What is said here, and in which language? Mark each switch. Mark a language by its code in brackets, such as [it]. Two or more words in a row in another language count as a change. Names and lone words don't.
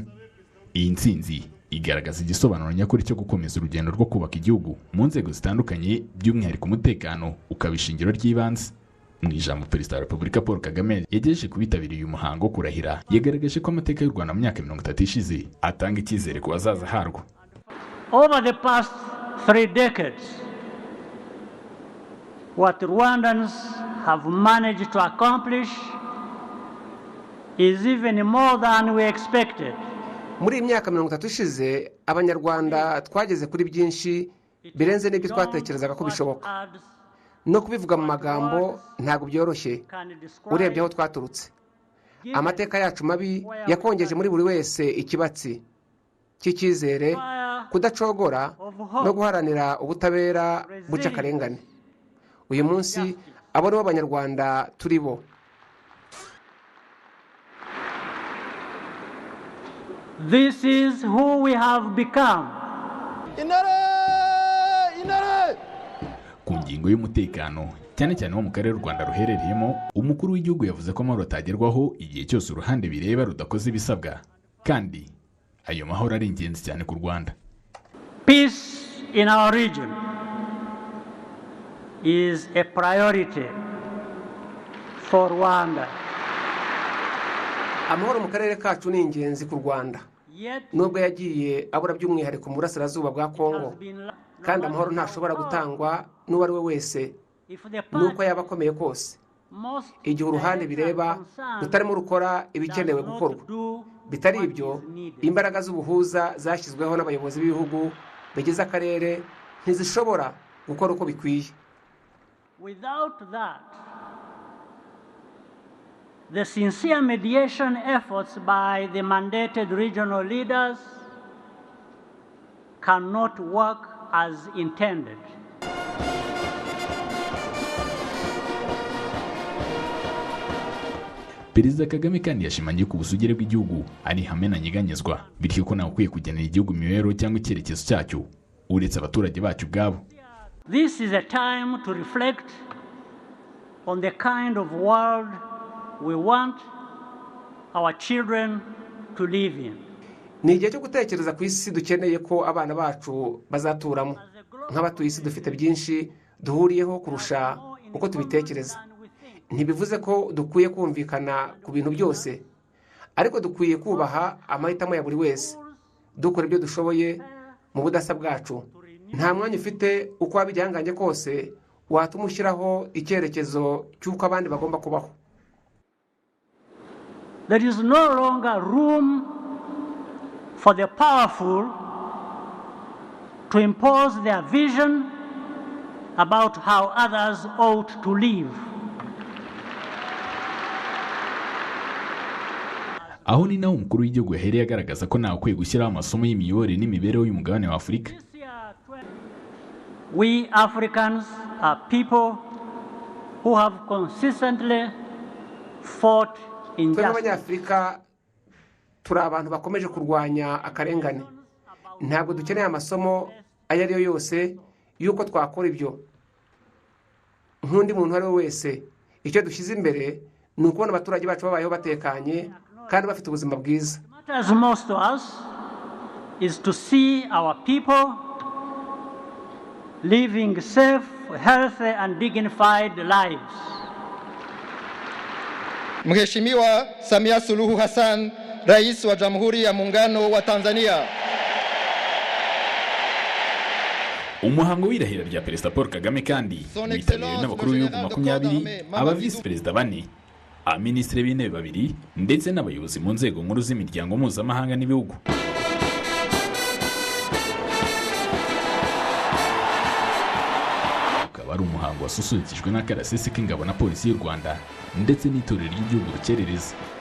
[rw] Iyi ntsinzi igaragaza igisobanuro nyakuri cyo gukomeza urugendo rwo kubaka igihugu mu nzego zitandukanye, by'umwihariko umutekano ukaba ishingiro ry'ibanze. Mu ijambo Perezida wa Repubulika Paul Kagame yagejeje ku bitabiriye uyu muhango wo kurahira, yagaragaje ko amateka y'u Rwanda mu myaka 30 ishize atanga icyizere ku bazaza harwo. [en] Over the past 3 decades, what Rwandans have managed to accomplish is even more than we expected. [rw] Muri imyaka 30 ishize abanyarwanda twageze kuri byinshi birenze n'ibyo twatekerezaga ko bishoboka. No kubivuga mu magambo ntabwo byoroshye urebye aho twaturutse. Amateka yacu mabi yakongeje muri buri wese ikibatsi cy'icyizere, kudacogora no guharanira ubutabera buca akarengane. Uyu munsi abo nibo abanyarwanda turi bo. [en] This is who we have become. [rw] Ku ngingo y'umutekano cyane cyane wo mu karere u Rwanda ruherereyemo, umukuru w'igihugu yavuze ko amahoro atagerwaho igihe cyose uruhande bireba rudakoze ibisabwa, kandi ayo mahoro ari ingenzi cyane ku Rwanda. [en] Peace in our region is a priority for Rwanda. [rw] Amahoro mu karere kacu ni ingenzi ku Rwanda, nubwo yagiye abura by'umwihariko mu burasirazuba bwa Kongo, kandi amahoro ntashobora gutangwa n'uwo ari we wese nuko yaba akomeye kose. Igihe uruhande bireba rutarimo rukora ibikenewe gukorwa, bitari ibyo imbaraga z'ubuhuza zashyizweho n'abayobozi b'ibihugu bigize akarere ntizishobora gukora uko bikwiye. [en] Without that, the sincere mediation efforts by the mandated regional leaders cannot work as intended. [rw] Perezida Kagame kandi yashimangiye ko ubusugire bw'igihugu ari ihame ntanyeganyezwa, bityo ko ntawe ukwiye kugenera igihugu imibereho cyangwa icyerekezo cyacyo uretse abaturage bacyo ubwabo. [en] This is a time to reflect on the kind of world we want our children to live in. [rw] Ni igihe cyo gutekereza ku isi dukeneye ko abana bacu bazaturamo. Nk'abatuye isi dufite byinshi duhuriyeho kurusha uko tubitekereza. Ntibivuze ko dukwiye kumvikana ku bintu byose, ariko dukwiye kubaha amahitamo ya buri wese, dukora ibyo dushoboye mu budasa bwacu. Nta mwanya ufite uko wabijyanganye kose watuma ushyiraho icyerekezo cy'uko abandi bagomba kubaho. [en] There is no longer room for the powerful to impose their vision about how others ought to live. [rw] Aho ni naho umukuru w'igihugu yahereye agaragaza ko ntawe ukwiye gushyiraho amasomo y'imiyoborere n'imibereho y'umugabane wa Afurika. [en] We Africans are people who have consistently fought injustice. [rw] Abanyafurika turi abantu bakomeje kurwanya akarengane. Ntabwo dukeneye amasomo ayo ari yo yose y'uko twakora ibyo. Nk'undi muntu ari we wese, icyo dushyize imbere ni ukubona abaturage bacu babayeho batekanye kandi bafite ubuzima bwiza. [en] What matters most to us is to see our people living safe, healthy and dignified lives. [sw] Mheshimiwa Samia Suluhu Hassan, Rais wa Jamhuri ya Muungano wa Tanzania. [rw] Umuhango w'irahira rya Perezida Paul Kagame kandi witabiriwe n'abakuru b'ibihugu 20, aba visi perezida 4, abaminisitiri b'intebe babiri ndetse n'abayobozi mu nzego nkuru z'imiryango mpuzamahanga n'ibihugu. ukaba ari umuhango wasusurukijwe n'akarasisi k'ingabo na polisi y'u Rwanda ndetse n'itorero ry'igihugu Rukerereza.